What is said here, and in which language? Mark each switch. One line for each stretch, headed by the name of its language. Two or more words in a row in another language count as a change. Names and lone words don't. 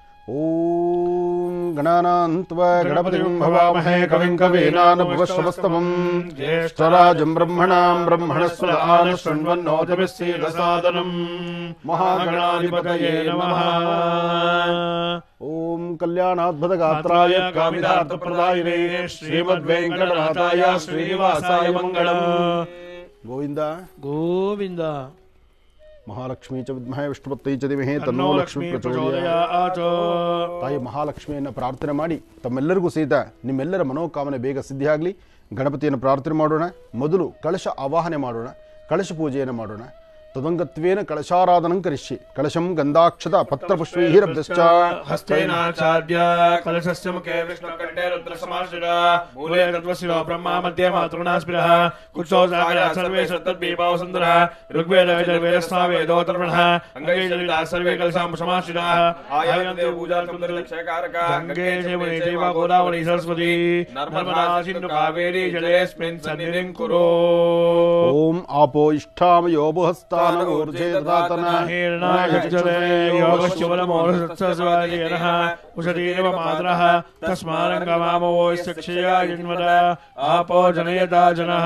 Sanskrit: ಓಂ ಗಣಾನಾನ್ತ್ವಾ ಗಣಪತಿಂ ಭವಾಮಹೇ ಕವಿಂ ಕವೀನಾನುಭವಶ್ರವಸ್ತಮಂ ಜ್ಯೇಷ್ಠರಾಜಂ ಬ್ರಹ್ಮಣಾಂ ಬ್ರಹ್ಮಣಸ್ಪದ ಆನಶೃಣ್ವನ್ನೋತಿಭಿಸ್ಸೀದಸಾದನಂ ಮಹಾಗಣಾಧಿಪತಯೇ ನಮಃ. ಓಂ ಕಲ್ಯಾಣಾದ್ಭುತಗಾತ್ರಾಯ ಕಾಮಿತಾರ್ಥಪ್ರದಾಯಿನೇ ಶ್ರೀಮದ್ವೆಂಕಟನಾಥಾಯ ಶ್ರೀನಿವಾಸಾಯ ಮಂಗಳಂ. ಗೋವಿಂದ ಗೋವಿಂದ. ಮಹಾಲಕ್ಷ್ಮೀ ಚ ವಿದ್ಮಹೇ ವಿಷ್ಣುಪತ್ನೈ ಚ ಧೀಮಹಿ ತನ್ನೋ ಲಕ್ಷ್ಮೀ ಪ್ರಚೋದಯಾತ್.
Kannada: ತಾಯಿ ಮಹಾಲಕ್ಷ್ಮಿಯನ್ನು ಪ್ರಾರ್ಥನೆ ಮಾಡಿ ತಮ್ಮೆಲ್ಲರಿಗೂ ಸಹಿತ ನಿಮ್ಮೆಲ್ಲರ ಮನೋಕಾಮನೆ ಬೇಗ ಸಿದ್ಧಿಯಾಗಲಿ. ಗಣಪತಿಯನ್ನು ಪ್ರಾರ್ಥನೆ ಮಾಡೋಣ. ಮೊದಲು ಕಳಶ ಆವಾಹನೆ ಮಾಡೋಣ, ಕಳಶ ಪೂಜೆಯನ್ನು ಮಾಡೋಣ.
Sanskrit: ತದಂಗತ್ವೇನ ಕಳಶಾರಾಧನಂ ಕರಿಷ್ಯೆ. ಕಳಶಂ ಗಂಧಾಕ್ಷತ ಪತ್ರಪುಷ್ಪೈರಭ್ಯಶ್ಚ ಹಸ್ತೇನಾಚಾರ್ಯ ಕಲಶಸ್ಯ ಮುಖೇ ವಿಷ್ಣುಕಂಠೇ ರುದ್ರಸಮಾಶ್ರಿತ ಮೂಲೆ ತತ್ವಶಿರೋ ಬ್ರಹ್ಮ ಮಧ್ಯೆ ಮಾತೃಣಾಸ್ಪಿರಃ ಕುಕ್ಷೋ ಸಾಗರಾತ್ ಸರ್ವೇ ತದ್ಬೀಭಾವ ಸುಂದರಃ ಋಗ್ವೇದ ವೇದಸ್ಸಾವೇದೋ ತರ್ಪಣಃ ಅಂಗೇ ಜಲಿತಾಃ ಸರ್ವೇ ಕಲಶಾಂ ಸಮಾಶ್ರಿತಾಃ ಆಯನಂತೆ ಪೂಜಾರ್ಥಂ ದರ್ಶಕಾರಕ ಗಂಗೆ ಚೈವ ಗೋದಾವರಿ ಸರಸ್ವತಿ ನರ್ಮದಾ ಸಿಂಧು ಕಾವೇರಿ ಜಲೇಸ್ಮಿನ್ ಸನ್ನಿಧಿಂ ಕುರು. ಓಂ ಆಪೋ ಇಷ್ಟಾಮಯೋ ಬುಹಸ್ತಾ आपो जनयता जनः.